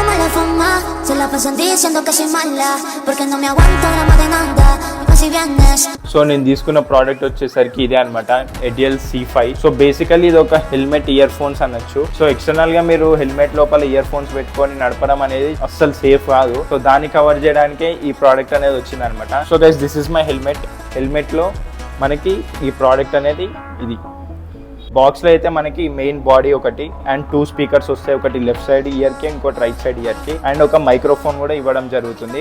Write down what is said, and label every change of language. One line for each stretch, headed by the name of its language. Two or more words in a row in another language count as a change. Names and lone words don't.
Spanish: fama, se la pasan diciendo que soy mala, porque no me aguanto drama de nada, y más si vienes.
Telugu: సో నేను తీసుకున్న ప్రోడక్ట్ వచ్చేసరికి ఇదే అనమాట, ఎడిఎల్ C5. సో బేసికల్లీ ఇది ఒక
English: helmet earphones
Telugu: అనొచ్చు. సో ఎక్స్టర్నల్ గా మీరు హెల్మెట్ లోపల
English: earphones
Telugu: పెట్టుకొని నడపడం అనేది అస్సలు సేఫ్ కాదు. సో దాన్ని కవర్ చేయడానికే ఈ ప్రోడక్ట్ అనేది వచ్చింది అనమాట.
English: So guys, this is my helmet
Telugu: లో మనకి ఈ ప్రోడక్ట్ అనేది ఇది బాక్స్ లో అయితే మనకి
English: main body
Telugu: ఒకటి
English: and 2 speakers
Telugu: వస్తాయి, ఒకటి
English: left side ear
Telugu: కి, ఇంకోటి
English: right side ear
Telugu: కి, అండ్ ఒక మైక్రోఫోన్ కూడా ఇవ్వడం జరుగుతుంది.